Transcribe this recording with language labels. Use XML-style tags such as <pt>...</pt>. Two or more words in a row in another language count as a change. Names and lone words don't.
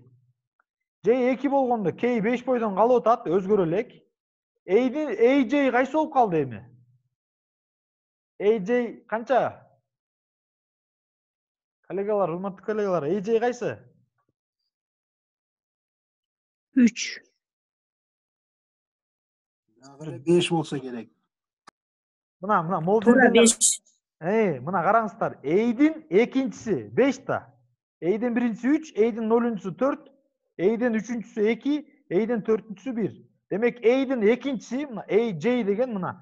<ky>J 2 болгондо K 5 бойдон калып атат, өзгөрө элек. AJ кайсы болуп калды эми? AJ канча? Коллегалар, урматтуу коллегалар, AJ кайсы? 3. Дагы 5 болсо керек. Мына мол Тура жерден 5. мына караңыздар. Эйдин экинчиси 5 та. Эйдин биринчиси 3, Эйдин 0-чусу 4, Эйдин 3-чусу 2, Эйдин 4-чусу 1. Демек Эйдин экинчиси мына AJ деген мына.</ky>